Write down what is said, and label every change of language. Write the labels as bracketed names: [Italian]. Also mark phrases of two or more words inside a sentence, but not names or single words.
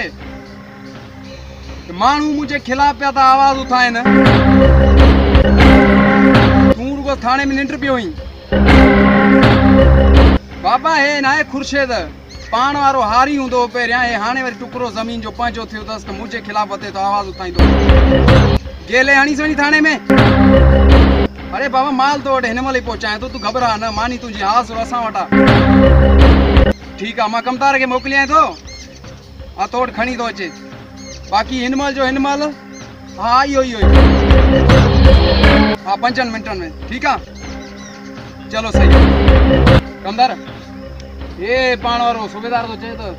[Sindhi] माण्हू मुंहिंजे खिलाफ़ पिया था आवाज़ उठाइनि तूं रुगो थाने में निंड पियो हुई। बाबा हे न आहे खुर्शीद पाण वारो हारी हूंदो पहिरियां हे हाणे वरी टुकड़ो ज़मीन जो पंहिंजो थियो अथसि त मुंहिंजे खिलाफ़ वते थो आवाज़ उठाईंदो। गेले हणीसि वञी थाने में। अरे बाबा माल तो वटि हिन महिल ई पहुचाए थो तूं घबरा न मानी तुंहिंजी हाज़ असां वटां। ठीकु आहे मां कमदार खे मोकिलियां थो हा तो वटि खणी थो अचे बाक़ी हिन महिल जो हिन महिल हा इहो इहो हा 5 मिंटनि में ठीकु आहे चलो सही कमदार ये पाण वारो सूबेदार तो चए तो